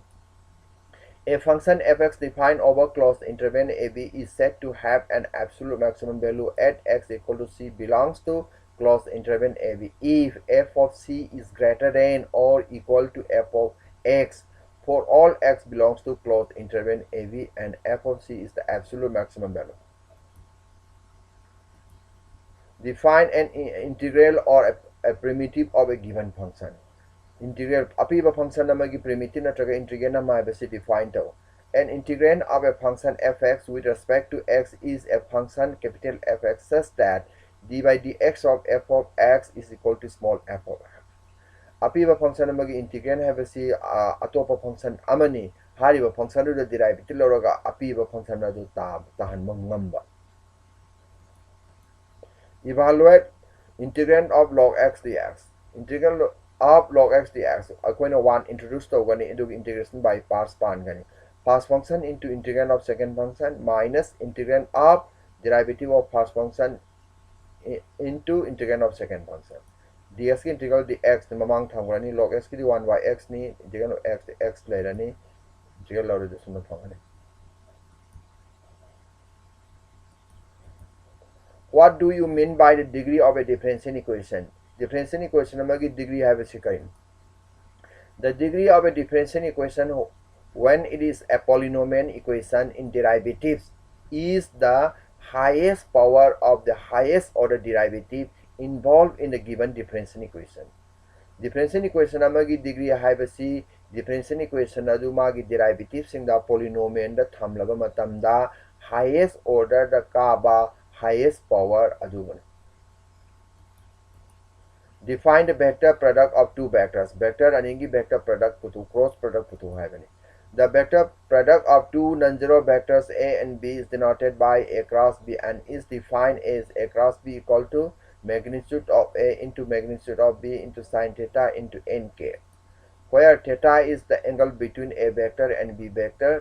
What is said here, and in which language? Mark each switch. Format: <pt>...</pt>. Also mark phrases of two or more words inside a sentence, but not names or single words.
<en>A function fx defined over closed interval AB is said to have an absolute maximum value at x equal to C belongs to closed interval AB if f of C is greater than or equal to f of x for all x belongs to closed interval AB and f of C is the absolute maximum value. Define an integral or a primitive of a given function.</en> <mni>Integral apiba function namagi primitive natraga integrand nama haibasi define tau.</mni> <en>An integrand of a function fx with respect to x is a function capital Fx such that d by dx of f of x is equal to small f of x.</en> <mni>Apiba function namagi integrand haibasi atopa function amani hariba function du derivative loroga apiba function adu tahan ngamba.</mni> <en>Evaluate integrand of log x dx. Integral of log x dx</en> <mni>akoina</mni> <en>one introduced</en> <mni>togani</mni> <en>into integration by parts</en> <mni>pangani.</mni> <en>First function into integrand of second function minus integrand of derivative of first function into integrand of second function.</en> <mni>Dx ki integral dx ni mamang thamgrani log x ki 1 by x ni</mni> <en>integral of x x</en> <mni>lerani integral lawre desuna phangani.</mni> <en>What do you mean by the degree of a differential equation? Differential equation amagi degree have a second. The degree of a differential equation when it is a polynomial equation in derivatives is the highest power of the highest order derivative involved in the given differential equation. Differential equation</en> <mni>amagi</mni> <en>degree have a differential equation</en> <mni>adu magi</mni> <en>derivatives in the polynomial</en> <mni>da thamlaba matamda</mni> <en>highest order</en> <mni>da kaba</mni> <en>highest power</en> <mni>adugani.</mni> <en>Define the vector product of two vectors.</en> <mni>Vector aningi vector product putu cross product putu haibani.</mni> <en>The vector product of two non-zero vectors a and b is denoted by a cross b and is defined as a cross b equal to magnitude of a into magnitude of b into sin theta into nk, where theta is the angle between a vector and b vector.</en>